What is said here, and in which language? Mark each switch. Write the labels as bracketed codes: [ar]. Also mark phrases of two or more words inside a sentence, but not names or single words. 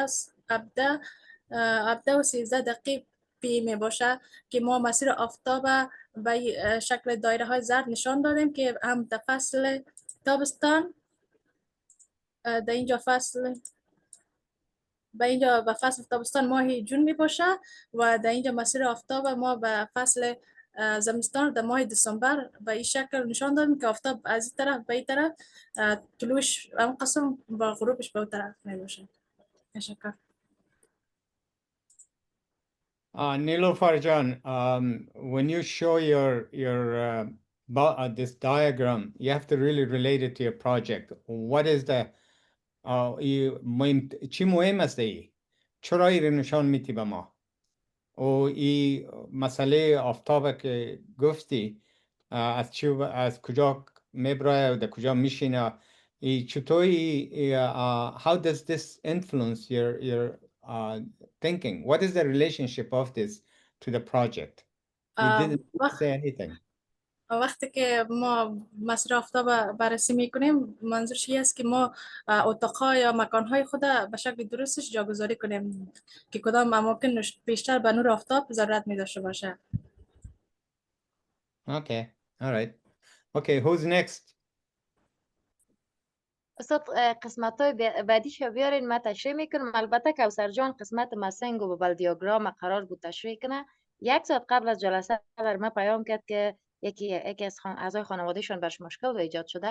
[fa] 17 و 13 دقیقه پی می باشه که ما مسیر آفتاب به شکل دایره های زرد نشان دادیم که هم در فصل تابستان در اینجا به فصل تابستان ماه جون می باشه و در اینجا مسیر آفتاب ما به فصل زمستان در ماه دسامبر به این شکل نشان دادیم که آفتاب از این طرف به این طرف طلوعش هم قسم با غروبش به اون طرف می باشه. تشکر. [en] Niloufar Jan, when you show your this diagram, you have to really relate it to your project. What is the [fa] چی مهم است چرا این نشان میدی به ما و این مسئله آفتاب که گفتی از کجا میبره و در کجا میشینه چطوری [en] how does this influence your thinking? What is the relationship of this to the project? You didn't say anything. [fa] وقتی که ما مسیر آفتاب بررسی میکنیم منظورش این است که ما اتاق‌ها یا مکان‌های خود به شکل درستش جاگذاری کنیم که کدام اماکن بیشتر به نور آفتاب ضرورت می داشته باشه. [en] Okay, all right. Okay, who's next? [fa] استاد قسمت‌های بعدیش بیارین ما تشریح میکنم. البته کوثر جان قسمت مسنگ و بلدیاگرام قرار بود تشریح کنه. 1 ساعت قبل از جلسه بر ما پیام کرد که یکی از اعضای خانوادهشان برش مشکل ایجاد شده.